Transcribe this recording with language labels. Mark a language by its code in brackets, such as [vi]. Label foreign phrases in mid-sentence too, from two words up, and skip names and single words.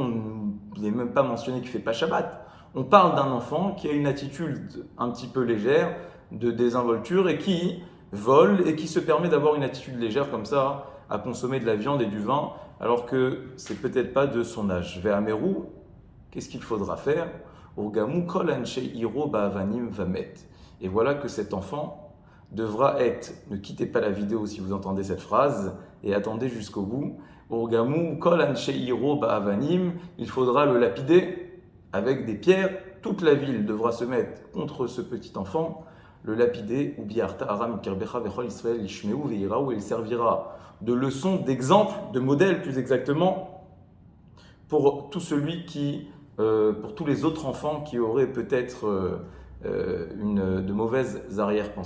[fr] Il n'est même pas mentionné qu'il ne fait pas Shabbat. On parle d'un enfant qui a une attitude un petit peu légère de désinvolture et qui vole et qui se permet d'avoir une attitude légère comme ça à consommer de la viande et du vin alors que c'est peut-être pas de son âge. Ve'ameru, qu'est-ce qu'il faudra faire? [he] ורגמהו כל אנשי עירו באבנים ומת. [fr] Et voilà que cet enfant devra être, ne quittez pas la vidéo si vous entendez cette phrase et attendez jusqu'au bout. [he] ורגמהו כל אנשי עירו באבנים, [fr] il faudra le lapider avec des pierres. Toute la ville devra se mettre contre ce petit enfant, le lapider, ou [he] ובערת הרע מקרבך וכל ישראל ישמעו ויראו, [fr] où il servira de leçon, d'exemple, de modèle plus exactement, pour tout celui qui, pour tous les autres enfants qui auraient peut-être de mauvaises arrière-pensées.